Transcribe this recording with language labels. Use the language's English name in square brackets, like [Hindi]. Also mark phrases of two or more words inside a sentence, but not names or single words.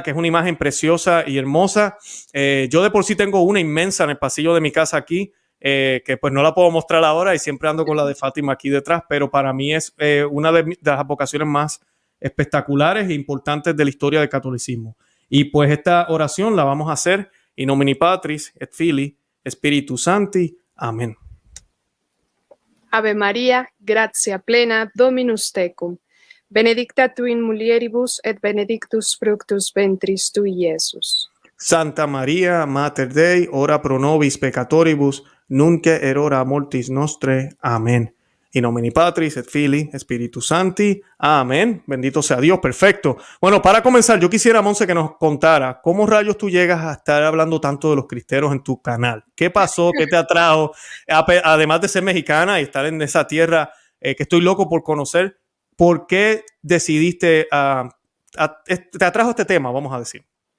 [Spanish] Que es una imagen preciosa y hermosa. Yo de por sí tengo una inmensa en el pasillo de mi casa aquí, que pues no la puedo mostrar ahora, y siempre ando con la de Fátima aquí detrás, pero para mí es una de las advocaciones más espectaculares e importantes de la historia del catolicismo. Y pues esta oración la vamos a hacer [Latin] in nomine Patris et Filii Spiritus Sancti. [Spanish] Amén. [Latin] Ave María, gratia plena, Dominus tecum. Benedicta tu in mulieribus et benedictus fructus ventris tui, Iesus. Santa María, Mater Dei, ora pro nobis peccatoribus, nunc et hora mortis nostre. [Spanish] Amén. [Latin] In nomine Patris et Filii Spiritus Sancti. [Spanish] Amén. Bendito sea Dios. Perfecto. Bueno, para comenzar, yo quisiera, Monse, que nos contara cómo rayos tú llegas a estar hablando tanto de los cristeros en tu canal. ¿Qué pasó? ¿Qué te atrajo? Además de ser mexicana y estar en esa tierra que estoy loco por conocer, ¿por qué decidiste, te atrajo este tema, vamos a decir?